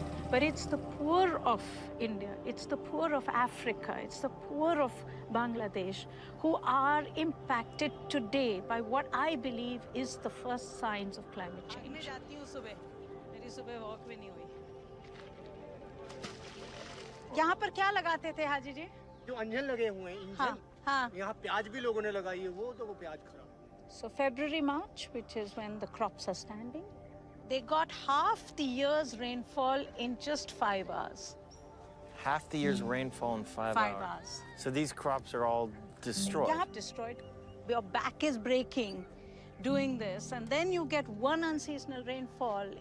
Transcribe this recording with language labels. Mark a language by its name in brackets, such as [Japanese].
[English] But it's the poor of India, it's the poor of Africa, it's the poor of Bangladesh who are impacted today by what I believe is the first signs of climate change. [Hindi] यहाँ पर क्या लगाते थे हाजी जी? जो अंजन लगे हुए हैं engine, हाँ. यहाँ प्याज भी लोगों ने लगाई है वो तो वो प्याज खराब. [English] So February, March, which is when the crops are standing, they got half the year's rainfall in just 5 hours. Half the year's rainfall in 5 hours. So these crops are all destroyed. Yeah, destroyed. Your back is breaking doing this, and then you get one unseasonal rainfall.